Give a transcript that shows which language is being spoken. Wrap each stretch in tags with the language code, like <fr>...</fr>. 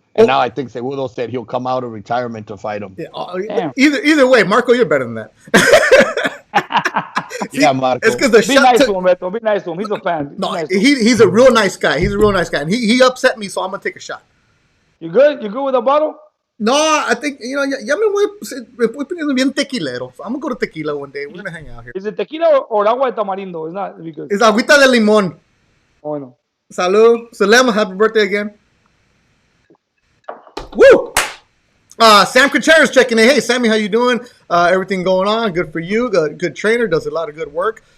<en>And now I think Cejudo said he'll come out of retirement to fight him. Yeah, either way, Marco, you're better than that. See, yeah, Marco. It's because the shot. Be nice to him, Roberto. Be nice to him. He's a fan. No, he's a real nice guy. He's a real nice guy. And he upset me, so I'm gonna take a shot. You good? You good with a bottle? No, I think</en> <es>ya me voy poniendo bien tequilero.</es> <en>So I'm gonna go to tequila one day. We're gonna hang out here. Is it tequila or agua de tamarindo? It's not because</en> <es>it's agüita de limón.</es> <en>Oh no.</en> <es>Salud.</es> <en>Salem, happy birthday again. Woo! Sam Contreras checking in. Hey, Sammy, how you doing? Everything going on? Good for you. Good trainer. Does a lot of good work.</en>